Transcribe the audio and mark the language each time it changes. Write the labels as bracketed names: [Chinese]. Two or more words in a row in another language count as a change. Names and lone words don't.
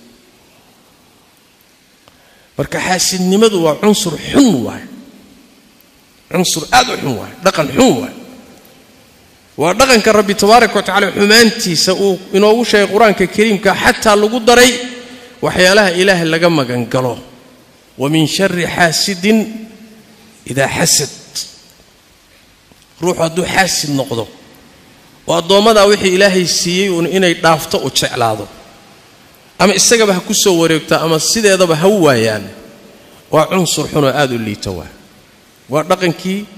[Somali] marka xaasidnimadu waa cunsur xun waay cunsur aad u xun waay dhaqan xun waay waa dhaqanka [Arabic] ربي تبارك وتعالى [Somali] xumaantiisa uu inoogu sheegay quraanka kariimka xataa lagu daray waxyaalaha ilaahay laga magan galo [Arabic] ومن شر حاسد إذا حسد [Somali] ruux hadduu xaasid noqdo oo adoomada wixii ilaahay siiyay inay dhaafto oo jeclaado ama isagaba ha ku soo wareegto ama sideedaba ha waayaan waa cunsur xun oo aad u liito waa dhaqankii